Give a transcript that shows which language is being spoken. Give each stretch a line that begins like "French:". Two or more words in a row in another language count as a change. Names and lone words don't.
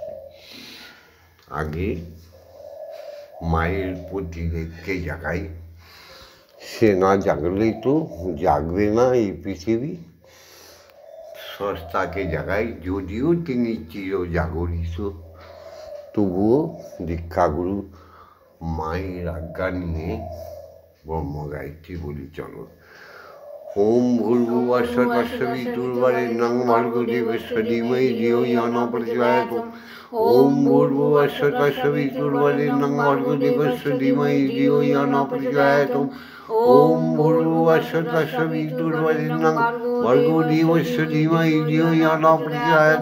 Bangla: আগে মায়ের প্রতিদেবকে জাগাই, সে না জাগলেই তো জাগবে না এই পৃথিবী। স্রষ্টাকে জাগাই, যদিও তিনি চির জাগরিত, তবুও দীক্ষাগুরু মায়ের আজ্ঞা নিয়ে ব্রহ্মগায়ত্রী বলি চলো।
Sanskrit: ওম ভূর্ভুবস্য তস্সবিতুর্বরেণ্যং ভর্গো দেবস্য ধীমহি ধিয়ো ইয়ো ন প্রচোদয়াৎ। ওম ভূর্ভুবস্য তস্সবিতুর্বরেণ্যং ভর্গো দেবস্য ধীমহি ধিয়ো ইয়ো ন প্রচোদয়াৎ। ওম ভূর্ভুবস্য তস্সবিতুর্বরেণ্যং ভর্গো দেবস্য ধীমহি ধিয়ো ইয়ো ন প্রচোদয়াৎ।